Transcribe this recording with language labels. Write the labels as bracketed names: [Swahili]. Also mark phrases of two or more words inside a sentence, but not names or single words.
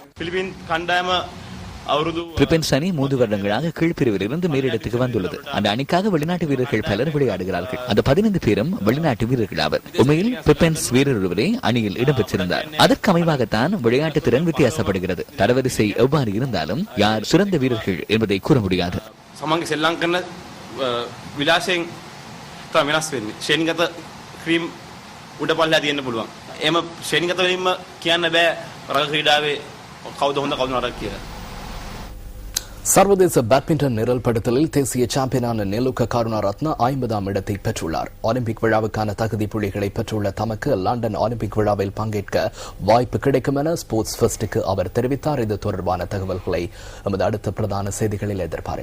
[Tamil] பிலிப்பைன்ஸ் அணி 3 வருடங்களாக கீழ்பிரிவில் இருந்து மேலிடத்துக்கு வந்துள்ளது. அந்த அணிக்காக வெளிநாட்டு வீரர்கள் பலர் விளையாடுகிறார்கள். அந்த 15 பேரும் வெளிநாட்டு வீரர்கள் ஆவர். உண்மையில் பிலிப்பைன்ஸ் வீரர் ஒருவரே அணியில் இடம்பெற்றிருந்தார். அதற்கு அமைவாகத்தான் விளையாட்டு திறன் வித்தியாசப்படுகிறது. தரவரிசை எவ்வாறு இருந்தாலும் யார் சிறந்த வீரர்கள் என்பதை கூற முடியாது. [Sinhala] විලාසයෙන් තමයි වෙනස් වෙන්නේ. ශ්‍රේණිගත ක්‍රීම් උඩපල්ලා තියෙන්න පුළුවන්. එහෙම ශ්‍රේණිගත වීම කියන්න බෑ රග ක්‍රීඩාවේ කවුද හොඳ කවුද නරක කියලා. [Tamil] சர்வதேச பேட்மிண்டன் நிரல்படுத்தலில் தேசிய சாம்பியனான நெலுக்க கருணாரத்ன 50ஆம் இடத்தை பெற்றுள்ளார். ஒலிம்பிக் விழாவுக்கான தகுதி புள்ளிகளை பெற்றுள்ள தமக்கு லண்டன் ஒலிம்பிக் விழாவில் பங்கேற்க வாய்ப்பு கிடைக்கும் என ஸ்போர்ட்ஸ் ஃபர்ஸ்டுக்கு அவர் தெரிவித்தார். இது தொடர்பான தகவல்களை எமது அடுத்த பிரதான செய்திகளில் எதிர்பாருங்கள்.